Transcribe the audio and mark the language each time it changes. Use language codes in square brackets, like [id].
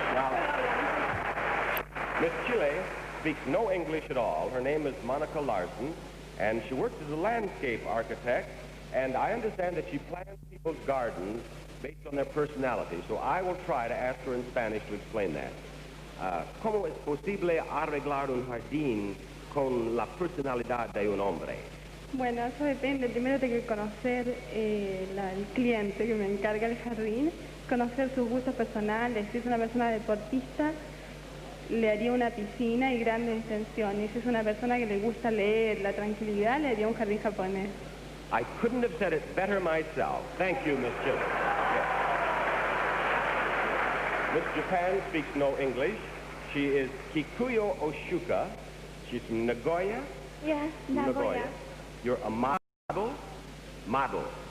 [en] Now, Miss Chile speaks no English at all. Her name is Monica Larson, and she works as a landscape architect, and I understand that she plans people's gardens based on their personality, so I will try to ask her in Spanish to explain that. [es] ¿Cómo es posible arreglar un jardín con la personalidad de un hombre? Bueno, eso depende. Primero tengo que conocer el cliente que me encarga el jardín, conocer sus gustos personales. Si es una persona deportista, le haría una piscina y grandes extensiones. Si es una persona que le gusta leer, la tranquilidad, le haría un jardín japonés. [en] I couldn't have said it better myself. Thank you, Miss Chile. Yes. Miss Japan speaks no English. She is Kikuyo Oshuka. She's from Nagoya. Yes, Nagoya. You're a model? Model.